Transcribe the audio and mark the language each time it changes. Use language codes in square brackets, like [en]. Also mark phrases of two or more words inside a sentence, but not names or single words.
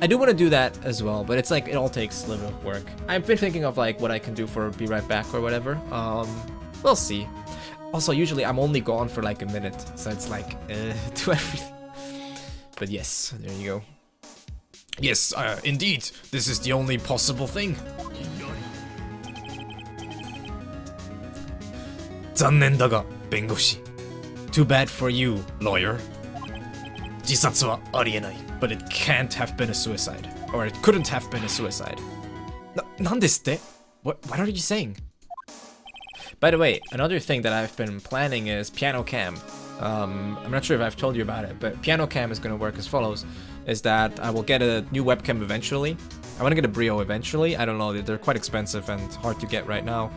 [en] I do want to do that as well, but it's like it all takes a little bit of work. I've been thinking of like what I can do for Be Right Back or whatever. We'll see. Also, usually I'm only gone for like a minute, so it's like do everything. But yes, there you go. Yes, indeed, this is the only possible thing. [ja] 残念だが、弁護士。 [en] Too bad for you, lawyer. [ja] 自殺はありえない。 [en] But it can't have been a suicide. Or it couldn't have been a suicide. [ja] なんですって? [en] What are you saying? By the way, another thing that I've been planning is piano cam. I'm not sure if I've told you about it, but piano cam is going to work as follows. Is that I will get a new webcam eventually. I want to get a Brio eventually. I don't know, they're quite expensive and hard to get right now.